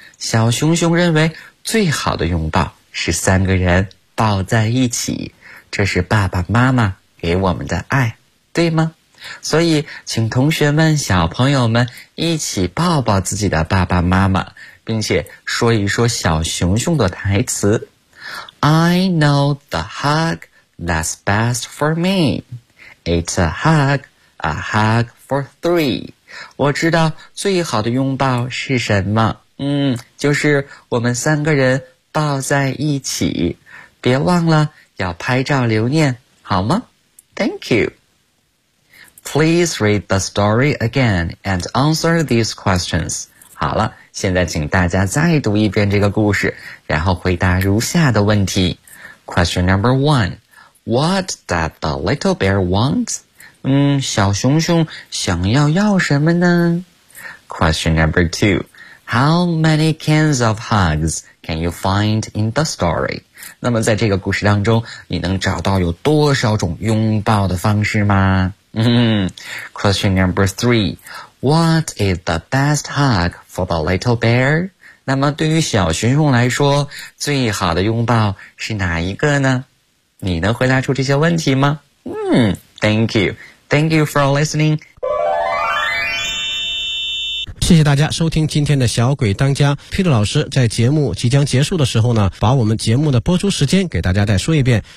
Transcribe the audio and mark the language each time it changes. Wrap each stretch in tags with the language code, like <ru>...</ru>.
<zh>小熊熊认为最好的拥抱是三个人抱在一起，这是爸爸妈妈给我们的爱，对吗？所以请同学们小朋友们一起抱抱自己的爸爸妈妈，并且说一说小熊熊的台词。</zh> <en>I know the hug that's best for me. It's a hug, a hug for three.</en> <zh>我知道最好的拥抱是什么，就是我们三个人抱在一起，别忘了要拍照留念，好吗？</zh> <en>Thank you. Please read the story again and answer these questions.</en> <zh>好了，现在请大家再读一遍这个故事，然后回答如下的问题。</zh> <en>Question number one. What does the little bear want?</en> <zh>小熊熊想要什么呢？</zh> <en>Question number two. How many kinds of hugs can you find in the story?</en> <zh>那么在这个故事当中，你能找到有多少种拥抱的方式吗？</zh> <en>Question number three. What is the best hug for the little bear?</en> <zh>那么对于小熊熊来说，最好的拥抱是哪一个呢？你能回答出这些问题吗？</zh> <en>Thank you. Thank you for listening.</en> <zh>谢谢大家收听今天的小鬼当家。Peter 老师在节目即将结束的时候呢，把我们节目的播出时间给大家再说一遍。</zh>